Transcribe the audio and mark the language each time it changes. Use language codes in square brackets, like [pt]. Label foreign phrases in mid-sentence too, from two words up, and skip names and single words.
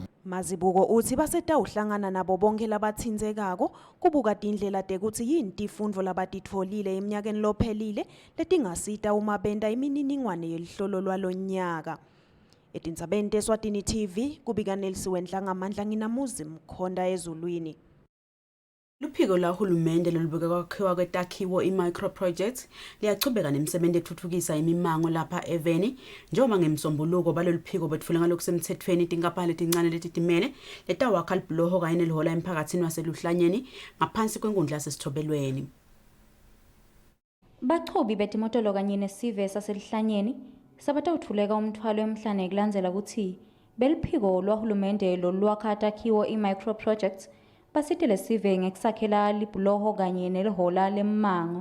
[ss] Mazibuko uthi basetawuhlangana nabo bonke labathinzekako kubuka tindlela tekuthi yini tifundvo labatitfolile eminyakeni lophelile letingasita uma benta imininingwane yelihlolo lwalonyaka. Etindzabeni teSwatini TV kubika Nelsiwe Ndlangamandla nginamuzi Mkhonda ezulwini. Luphiko lahulumende lolubeka kwakhiwa kwetakhiwo i- [en] micro project [ss] liyachubeka nemisebenzi ethuthukisa imimango lapha eveni njengoba ngemsombuluko baloluphiko betfule ngalokusemthethweni tinkampani letincane letitimele letawakha libhuloho kanye nelihola emphakathini waseluhlanyeni ngaphansi kwenkundla yasesithobelweni. Bachobi betimotolo kanye nesive saselihlanyeni sabatawuthuleka umthwalo emhlane kulandzela ukuthi beliphiko lwahulumende lolwakha takhiwo i- [en] micro projects [ss] basitele sive ngekusakhela libhuloho kanye nelihola lemmango.